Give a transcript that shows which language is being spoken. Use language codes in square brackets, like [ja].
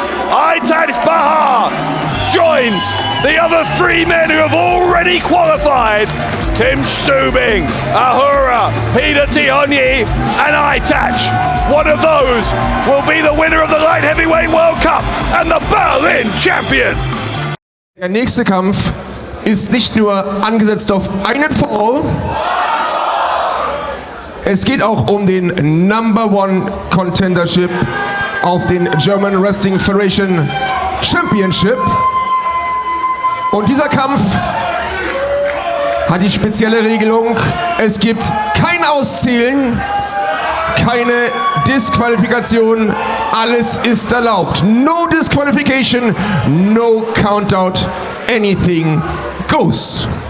[en] Aytac Bahar joins the other 3 men who have already qualified. Tim Stübing, Ahura, Peter Tihanyi and Aytac. One of those will be the winner of the Light Heavyweight World Cup and the Berlin Champion. [de] Der nächste Kampf ist nicht nur angesetzt auf einen Fall. Es geht auch um den Number One Contendership auf den German Wrestling Federation Championship. Und dieser Kampf hat die spezielle Regelung, es gibt kein Auszählen, keine Disqualifikation, alles ist erlaubt. [en] No disqualification, no countout, anything goes.